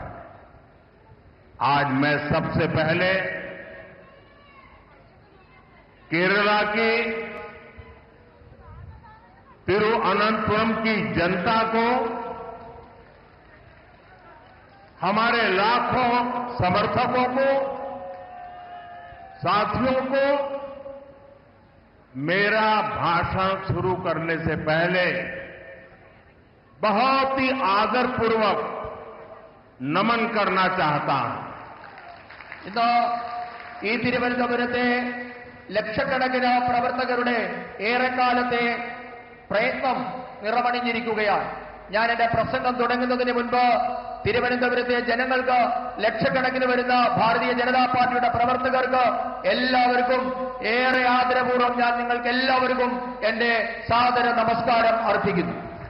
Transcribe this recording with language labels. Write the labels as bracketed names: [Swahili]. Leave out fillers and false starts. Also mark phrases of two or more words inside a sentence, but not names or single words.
[Hindi] आज मैं सबसे पहले केरला की तिरुवनंतपुरम की जनता को, हमारे लाखों समर्थकों को, साथियों को मेरा भाषण शुरू करने से पहले बहुत ही आदरपूर्वक नमन करना चाहता हूं। [Malayalam] ഇന്ന് ഈ തിരുവനന്തപുരത്തെ ലക്ഷക്കണക്കിന് പ്രവർത്തകരുടെ ഏറെക്കാലത്തെ പ്രയത്നം നിറമണിഞ്ഞിരിക്കുകയാണ്. ഞാൻ എന്റെ പ്രസംഗം തുടങ്ങുന്നതിന് മുൻപ് തിരുവനന്തപുരത്തെ ജനങ്ങൾക്ക്, ലക്ഷക്കണക്കിന് വരുന്ന ഭാരതീയ ജനതാ പാർട്ടിയുടെ പ്രവർത്തകർക്ക് എല്ലാവർക്കും ഏറെ ആദരപൂർവ്വം ഞാൻ നിങ്ങൾക്ക് എല്ലാവർക്കും എന്റെ സാദര നമസ്കാരം അർപ്പിക്കുന്നു.